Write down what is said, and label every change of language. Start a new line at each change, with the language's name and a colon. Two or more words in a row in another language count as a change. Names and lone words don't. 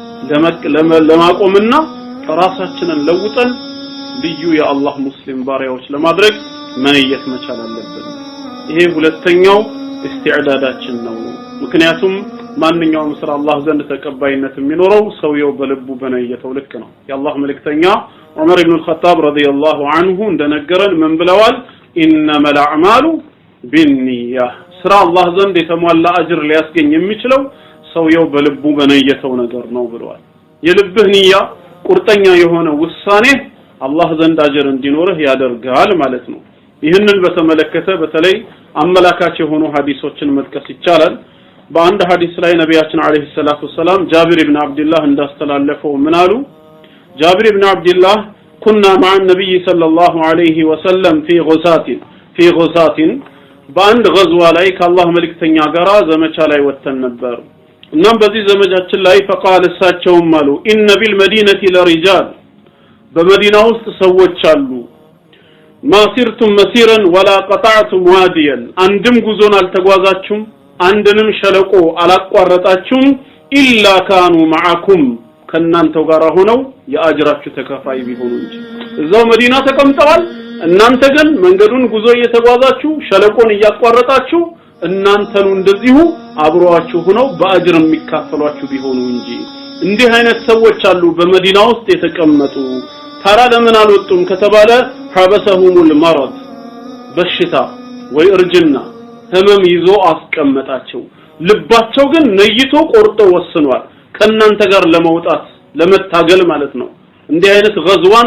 Amharic: ለማቆምና ራሳችንን ለውጠን ልዩ የአላህ ሙስሊም ባሪያዎች ለማድረግ መንየት መቻል አለብን ይሄ ሁለተኛው استعداداتችን ነው ምክንያቱም ማንኛውም ስራ አላህ ዘንድ ተቀባይነት የሚኖረው ሰውየው በልቡ በነየተው ልክ ነው የአላህ መልእክተኛ ዑመር ኢብኑ አልኸጣብ
Arabic: رضي الله عنه
Amharic: እንደነገረን ምን ብለዋል
Arabic: إنما الأعمال
Amharic: بالنية ስራ አላህ ዘንድ የተሟላ አጅር ሊያስገኝ የሚችለው ሰውየው በልቡ በነየተው ነገር ነው ብለዋል የልብህ ንያ ቁርጠኛ የሆነ ውሳኔ አላህ ዘንድ አጅር እንዲኖርህ ያደርጋል ማለት ነው ይህንን በተመለከተ በተለይ አመላካች የሆኑ ሐዲሶችን መጥቀስ ይቻላል በአንድ ሐዲስ ላይ ነብያችን
Arabic: عليه الصلاة السلام
Amharic: ጃቢር ኢብኑ አብዱላህ እንዳስተላለፈው ምን አሉ ጃቢር ኢብኑ አብዱላህ
Arabic: كنا مع النبي صلى الله عليه وسلم في غزاة
Amharic: በአንድ غزوة ላይ ከአላህ መልእክተኛ ጋር ዘመቻ ላይ ወጥተን ነበር እናም በዚህ ዘመቻችን ላይ فقال እሳቸውም አሉ
Arabic: ان بالمدينة لرجال
Amharic: በመዲና ውስጥ ሰዎች አሉ
Arabic: ما سرتم مسيرا ولا قطعتم واديا
Amharic: አንድም ጉዞን አልተጓዛችሁም አንድንም ሸለቆ አላቋረጣችሁም
Arabic: إلا كانوا معكم
Amharic: ከናንተው ጋር ሆነው የአጅራችሁ ተከፋይ ቢሆኑ እንጂ እዛው መዲና ተቀምጠዋል እናንተ ግን መንገዱን ጉዞ እየተጓዛችሁ ሸለቆን እያቋረጣችሁ እናንተኑ እንደዚሁ አብሮአችሁ ሆነው በአጅር የሚካፈሏችሁ ቢሆኑ እንጂ እንዲህ አይነት ሰዎች አሉ በመዲና ውስጥ የተቀመጡ ታራ ለምን አልወጡም ከተባለ
Arabic: حبسهم المرض
Amharic: በሽታ ወይ እርጅና ህመም ይዞ አስቀመጣቸው ልባቸው ግን ነይቶ ቆርጦ ወስኗል ከናንተ ጋር ለመውጣት ለመታገል ማለት ነው እንዲህ አይነት غزዋን